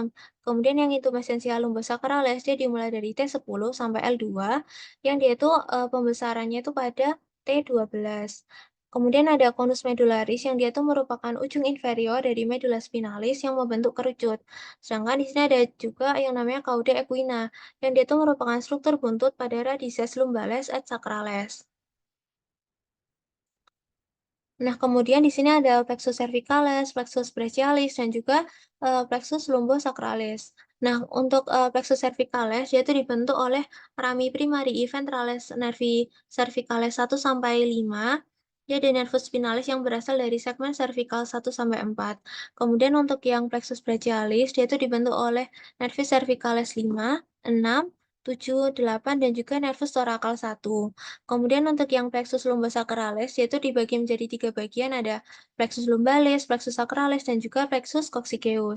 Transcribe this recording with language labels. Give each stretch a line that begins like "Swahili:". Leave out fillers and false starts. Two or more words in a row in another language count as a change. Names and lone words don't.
Indonesian: Kemudian yang
Latin: intumescentia lumbosakralis
Indonesian: dia dimulai dari T10 sampai L2, yang dia itu pembesarannya itu pada T12. Kemudian ada
Latin: konus medularis
Indonesian: yang dia tuh merupakan ujung inferior dari
Latin: medula spinalis
Indonesian: yang membentuk kerucut. Sedangkan di sini ada juga yang namanya
Latin: cauda equina,
Indonesian: yang dia tuh merupakan struktur buntut pada
Latin: radices lumbales et sacrales.
Indonesian: Nah, kemudian di sini ada
Latin: plexus cervicalis, plexus brachialis,
Indonesian: dan juga
Latin: plexus lumbosacralis.
Indonesian: Nah, untuk
Latin: plexus cervicalis,
Indonesian: dia itu dibentuk oleh
Latin: rami primarii ventralis nervi cervicalis
Indonesian: 1 sampai 5. Dia ada
Latin: nervus spinalis
Indonesian: yang berasal dari segmen cervical 1 sampai 4. Kemudian untuk yang
Latin: plexus brachialis,
Indonesian: dia itu dibentuk oleh
Latin: nervis cervicalis
Indonesian: 5, 6, 7, 8, dan juga
Latin: nervus thoracal
Indonesian: 1. Kemudian untuk yang
Latin: plexus lumbosacralis
Indonesian: yaitu dibagi menjadi 3 bagian, ada
Latin: plexus lumbalis, plexus sacralis,
Indonesian: dan juga
Latin: plexus coccygeus.